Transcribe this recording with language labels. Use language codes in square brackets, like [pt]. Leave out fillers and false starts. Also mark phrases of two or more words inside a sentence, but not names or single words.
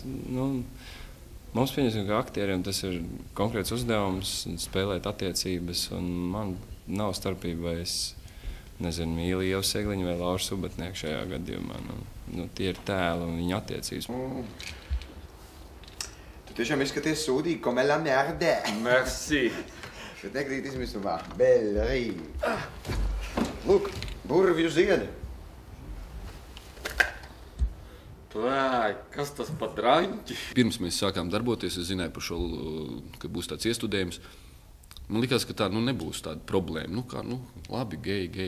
[lv] Mums, pieņemsim, ka aktieriem tas ir konkrēts uzdevums spēlēt attiecības, un man nav starpība, vai es mīlu Ievu Segliņu vai Lauru Subatnieku šajā gadījumā. Tie ir tēli un viņa attiecības. Tiešām izskaties sūdīgi, [fr] comme la merde. Merci. Je t'ekrītismi sumā. Belle rive. [lv] Lūk, burvju ziedi. Kas tas pa draņķi? Pirms mēs sākām darboties, es zināju par šo, ka būs tāds iestudējums. Man likās, ka tā nebūs tāda problēma. Labi, geji.